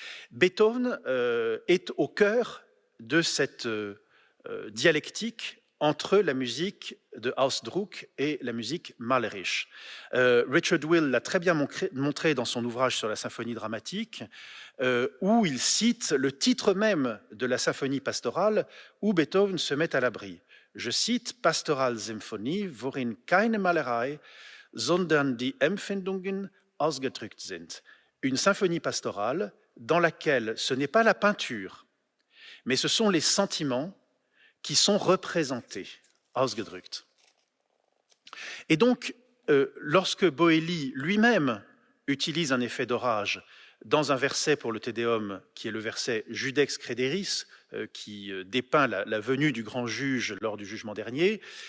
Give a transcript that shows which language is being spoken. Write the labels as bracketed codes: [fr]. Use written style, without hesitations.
[fr] Beethoven est au cœur de cette dialectique entre la musique de Ausdruck et la musique malerisch. Richard Will l'a très bien montré dans son ouvrage sur la symphonie dramatique, où il cite le titre même de la symphonie pastorale, où Beethoven se met à l'abri. Je cite [de] Pastoralsymphonie, worin keine Malerei, sondern die Empfindungen ausgedrückt sind. [fr] Une symphonie pastorale dans laquelle ce n'est pas la peinture, mais ce sont les sentiments qui sont représentés, ausgedrückt. Et donc, lorsque Boëli lui-même utilise un effet d'orage dans un verset pour le Te Deum, qui est le verset Judex Crederis, qui dépeint la venue du grand juge lors du jugement dernier,